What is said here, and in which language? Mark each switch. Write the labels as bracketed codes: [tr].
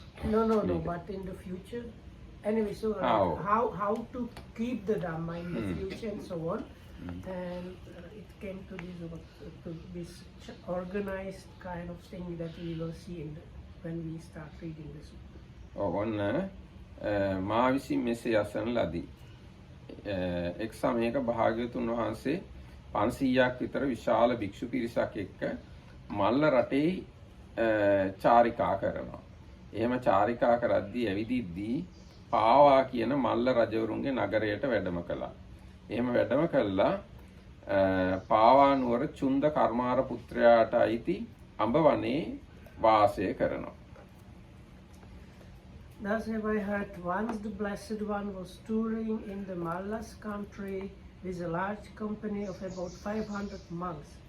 [en] No, but in the future. Anyway, so how to keep the Dhamma in the future and so on. And it came to this organized kind of thing that we will see when we start reading this. [si] ඔන්න මා විසින් මෙසේ අසන ලදී. එක් සමයක භාග්‍යවතුන් වහන්සේ 500ක් විතර විශාල භික්ෂු පිරිසක් එක්ක මල්ල රටේ චාරිකා කරනවා. එහෙම චාරිකා කරද්දී ඇවිදිද්දී පාවා කියන මල්ල රජවරුන්ගේ නගරයට වැඩම කළා. එහෙම වැඩම කළා පාවා නුවර චුන්ද කර්මාර පුත්‍රයාට අයිති අඹ වනේ වාසය කරනවා. [en] Thus have I heard once the Blessed One was touring in the Mallas country with a large company of about 500 monks.